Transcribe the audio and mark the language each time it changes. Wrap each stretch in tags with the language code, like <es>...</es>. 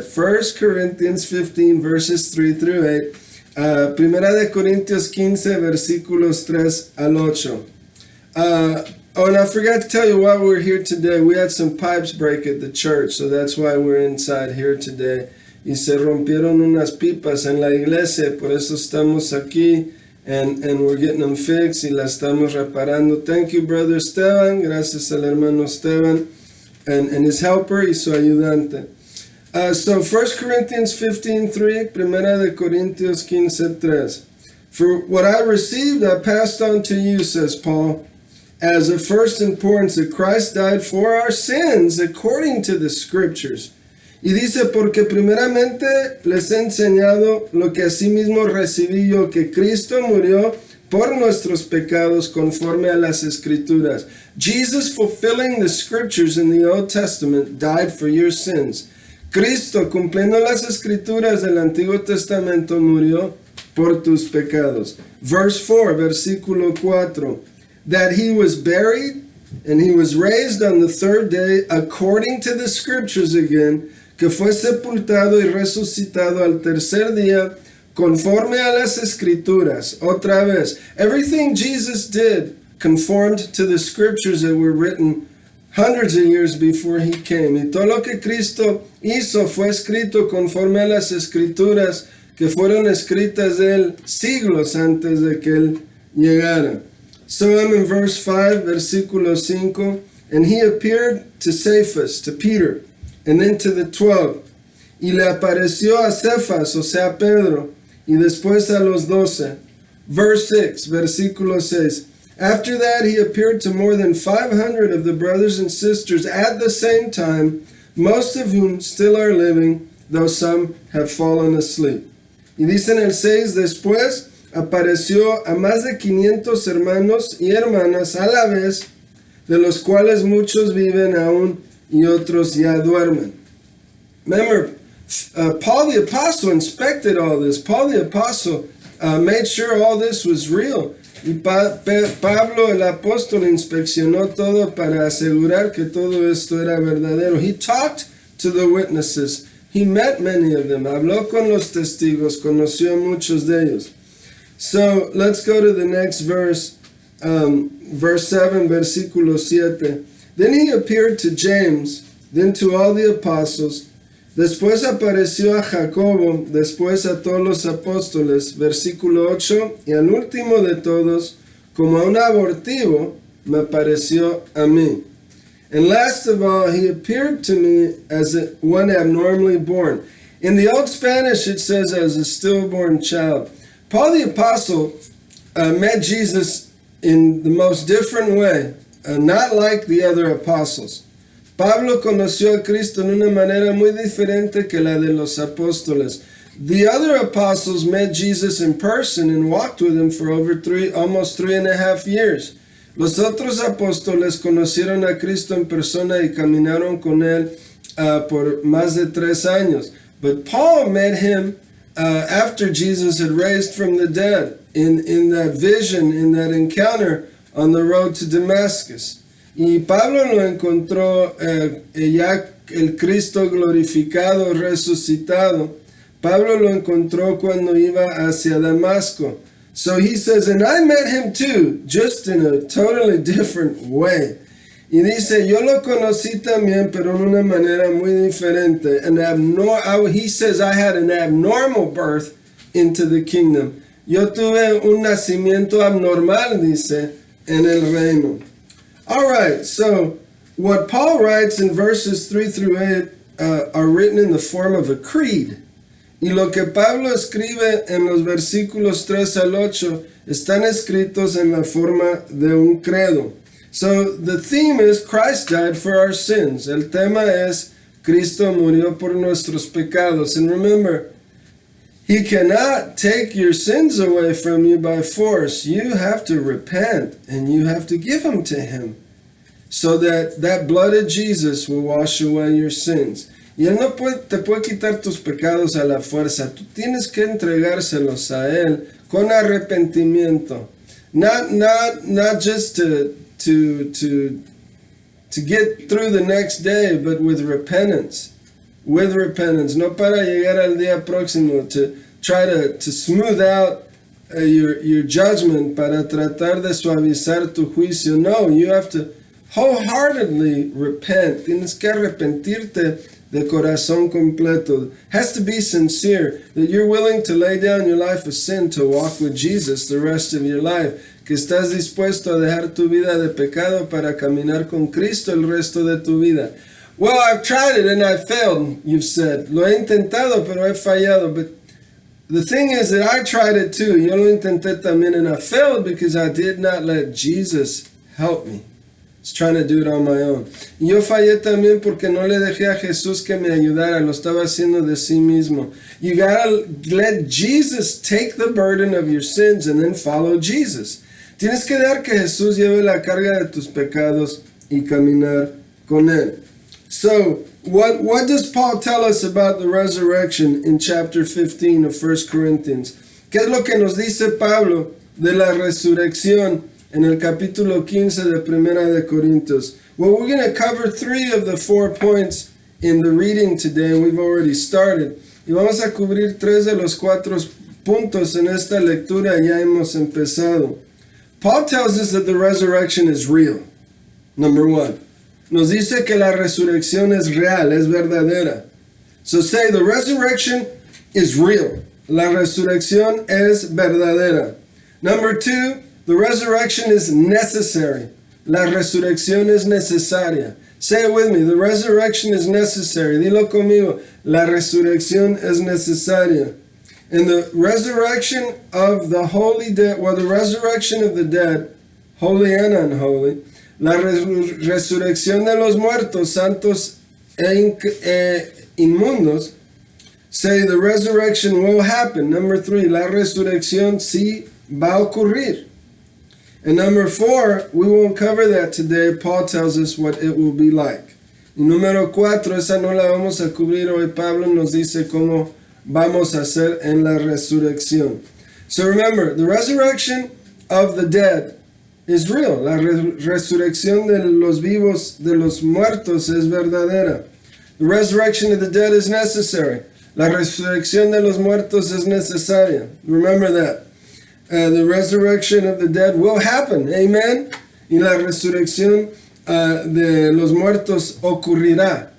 <en>1 Corinthians 15, verses 3 through 8.</en> <es>Primera de Corintios 15, versículos 3 al 8.</es> <en>Oh, and I forgot to tell you why we're here today. We had some pipes break at the church, so that's why we're inside here today.</en> <es>Y se rompieron unas pipas en la iglesia, por eso estamos aquí,</es> <en>and we're getting them fixed</en> <es>y las estamos reparando.</es> <en>Thank you, Brother Esteban.</en> <es>Gracias al hermano Esteban</es> <en>and his helper</en> <es>y su ayudante.</es> <en>So 1 Corinthians 15:3,</en> <es>Primera de Corintios 15:3.</es> <en>For what I received, I passed on to you, says Paul, as of first importance, that Christ died for our sins according to the Scriptures.</en> <es>Y dice, porque primeramente les he enseñado lo que asimismo recibí yo, que Cristo murió por nuestros pecados conforme a las Escrituras.</es> <en>Jesus, fulfilling the Scriptures in the Old Testament, died for your sins.</en> <es>Cristo, cumpliendo las Escrituras del Antiguo Testamento, murió por tus pecados.</es> <en>Verse 4,</en> <es>versículo 4.</es> <en>That he was buried and he was raised on the third day according to the Scriptures again,</en> <es>que fue sepultado y resucitado al tercer día, conforme a las Escrituras. Otra vez,</es> <en>everything Jesus did conformed to the Scriptures that were written hundreds of years before he came.</en> <es>Y todo lo que Cristo hizo fue escrito conforme a las Escrituras que fueron escritas de él siglos antes de que él llegara.</es> <en>So I'm in verse 5,</en> <es>versículo 5.</es> <en>And he appeared to Cephas, to Peter, and then to the 12.</en> <es>Y le apareció a Cefas, o sea, Pedro, y después a los 12.</es> <en>Verse 6,</en> <es>versículo 6.</es> <en>After that, he appeared to more than 500 of the brothers and sisters at the same time, most of whom still are living, though some have fallen asleep.</en> <es>Y dice en el 6, después apareció a más de 500 hermanos y hermanas a la vez, de los cuales muchos viven aún y otros ya duermen.</es> <en>Remember, Paul the Apostle inspected all this. Paul the Apostle made sure all this was real.</en> <es>Y Pablo, el apóstol, inspeccionó todo para asegurar que todo esto era verdadero.</es> <en>He talked to the witnesses. He met many of them.</en> <es>Habló con los testigos. Conoció a muchos de ellos.</es> <en>So, let's go to the next verse. Verse 7,</en> <es>versículo 7.</es> <en>Then he appeared to James, then to all the apostles.</en> <es>Después apareció a Jacobo, después a todos los apóstoles, versículo 8, y al último de todos, como a un abortivo, me apareció a mí.</es> <en>And last of all, he appeared to me as one abnormally born. In the Old Spanish, it says as a stillborn child. Paul the Apostle met Jesus in the most different way, not like the other apostles.</en> <es>Pablo conoció a Cristo en una manera muy diferente que la de los apóstoles.</es> <en>The other apostles met Jesus in person and walked with him for almost 3.5 years.</en> <es>Los otros apóstoles conocieron a Cristo en persona y caminaron con él por más de 3 años.</es> <en>But Paul met him after Jesus had raised from the dead in that vision, in that encounter on the road to Damascus.</en> <es>Y Pablo lo encontró ya el Cristo glorificado, resucitado. Pablo lo encontró cuando iba hacia Damasco.</es> <en>So he says, and I met him too, just in a totally different way.</en> <es>Y dice, yo lo conocí también, pero en una manera muy diferente.</es> <en>He says, I had an abnormal birth into the kingdom.</en> <es>Yo tuve un nacimiento abnormal, dice, en el reino.</es> <en>All right, so what Paul writes in verses 3 through 8 are written in the form of a creed.</en> <es>Y lo que Pablo escribe en los versículos 3 al 8 están escritos en la forma de un credo.</es> <en>So the theme is Christ died for our sins.</en> <es>El tema es Cristo murió por nuestros pecados.</es> <en>And remember, He cannot take your sins away from you by force. You have to repent and you have to give them to Him so that blood of Jesus will wash away your sins.</en> <es>Y Él no te puede quitar tus pecados a la fuerza. Tú tienes que entregárselos a Él con arrepentimiento.</es> <en>Not just to get through the next day, but with repentance. With repentance,</en> <es>no para llegar al día próximo</es> <en>to try to smooth out your judgment,</en> <es>para tratar de suavizar tu juicio.</es> <en>No, you have to wholeheartedly repent.</en> <es>Tienes que arrepentirte de corazón completo.</es> <en>It has to be sincere, that you're willing to lay down your life of sin to walk with Jesus the rest of your life.</en> <es>Que estás dispuesto a dejar tu vida de pecado para caminar con Cristo el resto de tu vida.</es> <en>Well, I've tried it and I failed, you've said.</en> <es>Lo he intentado, pero he fallado.</es> <en>But the thing is that I tried it too.</en> <es>Yo lo intenté también</es> <en>and I failed because I did not let Jesus help me. I was trying to do it on my own.</en> <es>Y yo fallé también porque no le dejé a Jesús que me ayudara. Lo estaba haciendo de sí mismo.</es> <en>You gotta let Jesus take the burden of your sins and then follow Jesus.</en> <es>Tienes que dejar que Jesús lleve la carga de tus pecados y caminar con Él.</es> <en>So, what does Paul tell us about the resurrection in chapter 15 of 1 Corinthians?</en> <es>¿Qué es lo que nos dice Pablo de la resurrección en el capítulo 15 de Primera de Corintios?</es> <en>Well, we're going to cover 3 of the 4 points in the reading today, and we've already started.</en> <es>Y vamos a cubrir 3 de los 4 puntos en esta lectura, ya hemos empezado.</es> <en>Paul tells us that the resurrection is real. Number 1.</en> <es>Nos dice que la resurrección es real, es verdadera.</es> <en>So say, the resurrection is real.</en> <es>La resurrección es verdadera.</es> <en>Number 2, the resurrection is necessary.</en> <es>La resurrección es necesaria.</es> <en>Say it with me, the resurrection is necessary.</en> <es>Dilo conmigo, la resurrección es necesaria.</es> <en>And the resurrection of the holy dead, well, the resurrection of the dead, holy and unholy,</en> <es>la resurrección de los muertos, santos e inmundos,</es> <en>say the resurrection will happen. Number 3,</en> <es>la resurrección sí va a ocurrir.</es> <en>And number 4, we won't cover that today. Paul tells us what it will be like.</en> <es>Y número 4, esa no la vamos a cubrir hoy. Pablo nos dice cómo vamos a hacer en la resurrección.</es> <en>So remember, the resurrection of the dead is real.</en> <es>La resurrección de los vivos, de los muertos, es verdadera.</es> <en>The resurrection of the dead is necessary.</en> <es>La resurrección de los muertos es necesaria.</es> <en>Remember that. The resurrection of the dead will happen. Amen.</en> <es>Y la resurrección de los muertos ocurrirá.</es>